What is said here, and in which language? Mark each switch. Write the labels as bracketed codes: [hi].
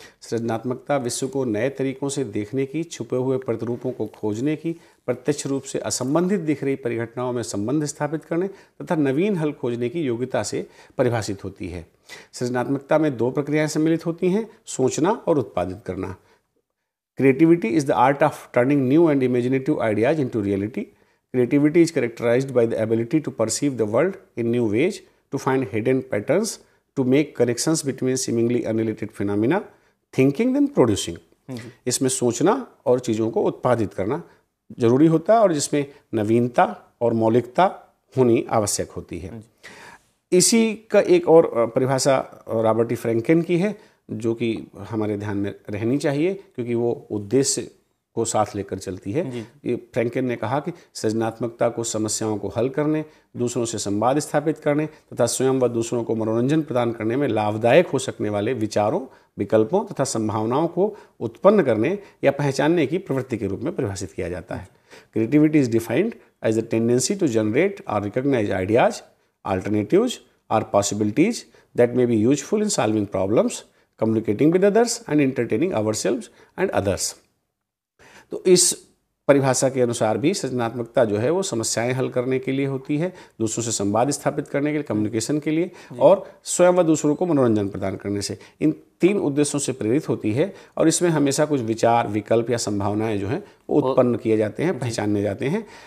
[hi] सृजनात्मकता विश्व को नए तरीकों से देखने की, छुपे हुए प्रतिरूपों को खोजने की, प्रत्यक्ष रूप से असंबंधित दिख रही परिघटनाओं में संबंध स्थापित करने तथा नवीन हल खोजने की योग्यता से परिभाषित होती है। सृजनात्मकता में दो प्रक्रियाएं सम्मिलित होती हैं: सोचना और उत्पादित करना। [en] Creativity is the art of turning new and imaginative ideas into reality. Creativity is characterized by the ability to perceive the world in new ways, to find hidden patterns, to make connections between seemingly unrelated phenomena, thinking then producing. [hi] इसमें सोचना और चीज़ों को उत्पादित करना जरूरी होता है और जिसमें नवीनता और मौलिकता होनी आवश्यक होती है। इसी का एक और परिभाषा रॉबर्ट E. फ्रैंकेन की है, जो कि हमारे ध्यान में रहनी चाहिए क्योंकि वो उद्देश्य को साथ लेकर चलती है। ये फ्रैंकेन ने कहा कि सृजनात्मकता को समस्याओं को हल करने, दूसरों से संवाद स्थापित करने तथा स्वयं व दूसरों को मनोरंजन प्रदान करने में लाभदायक हो सकने वाले विचारों, विकल्पों तथा संभावनाओं को उत्पन्न करने या पहचानने की प्रवृत्ति के रूप में परिभाषित किया जाता है। [en] Creativity is defined as the tendency to generate or recognise ideas, alternatives or possibilities that may be useful in solving problems, communicating with others and entertaining ourselves and others. [hi] तो इस परिभाषा के अनुसार भी सृजनात्मकता जो है वो समस्याएं हल करने के लिए होती है, दूसरों से संवाद स्थापित करने के लिए, कम्युनिकेशन के लिए और स्वयं व दूसरों को मनोरंजन प्रदान करने से, इन तीन उद्देश्यों से प्रेरित होती है। और इसमें हमेशा कुछ विचार, विकल्प या संभावनाएं जो हैं वो उत्पन्न किए जाते हैं, पहचाने जाते हैं।